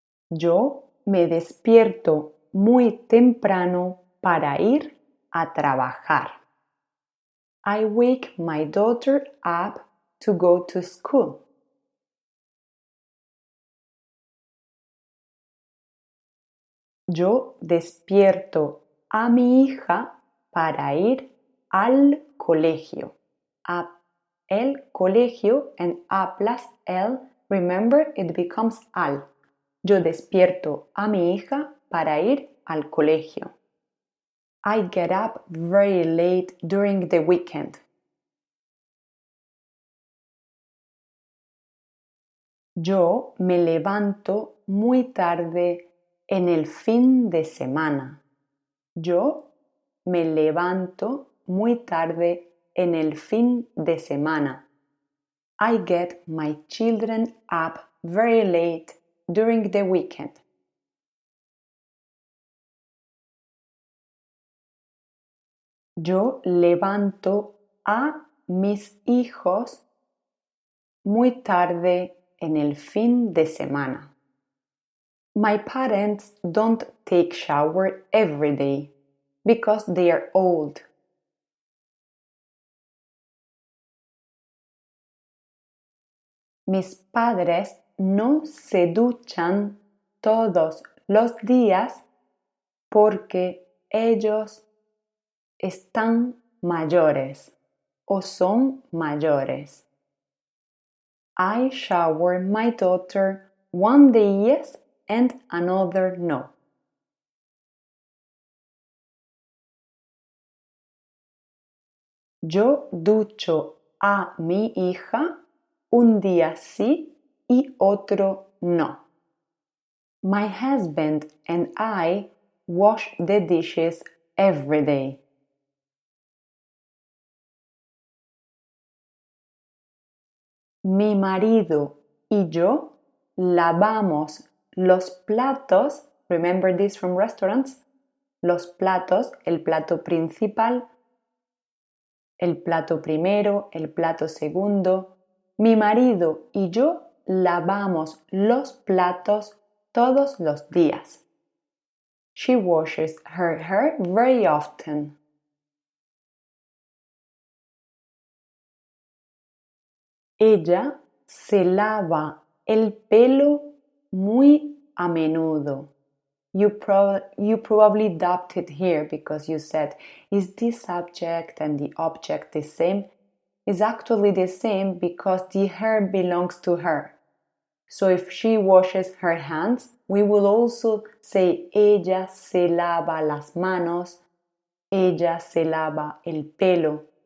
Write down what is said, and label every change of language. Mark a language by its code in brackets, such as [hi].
[es] Yo me despierto muy temprano para ir a trabajar. [en] I wake my daughter up to go to school. [es] Yo despierto a mi hija para ir al colegio. el colegio [en] and a plus el, remember it becomes al. [es] Yo despierto a mi hija para ir al colegio. [en] I get up very late during the weekend. [es] Yo me levanto muy tarde en el fin de semana. Yo me levanto muy tarde en el fin de semana. [en] I get my children up very late during the weekend. [es] Yo levanto a mis hijos muy tarde en el fin de semana. [en] My parents don't take shower every day because they are old. [es] Mis padres no se duchan todos los días porque ellos están mayores o son mayores. [en] I shower my daughter one day yes and another no. [es] Yo ducho a mi hija un día sí y otro no. [en] My husband and I wash the dishes every day. [es] Mi marido y yo lavamos los platos, [en] remember this from restaurants, [es] los platos, el plato principal, el plato primero, el plato segundo. Mi marido y yo lavamos los platos todos los días. [en] She washes her hair very often. [es] Ella se lava el pelo muy a menudo. [en] You probably dubbed it here because you said, is this subject and the object the same? It's actually the same because the hair belongs to her. So if she washes her hands, we will also say [es] ella se lava las manos, ella se lava el pelo.